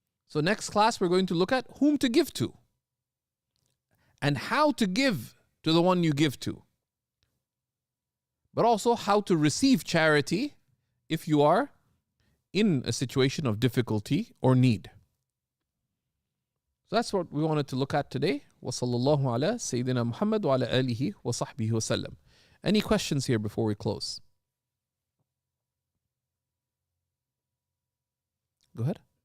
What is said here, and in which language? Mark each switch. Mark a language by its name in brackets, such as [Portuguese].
[English] So next class we're going to look at whom to give to and how to give to the one you give to. But also how to receive charity if you are in a situation of difficulty or need. So that's what we wanted to look at today. [Arabic] وصلى الله على سيدنا محمد وعلى آله وصحبه وسلم. [English] Any questions here before we close? Go ahead.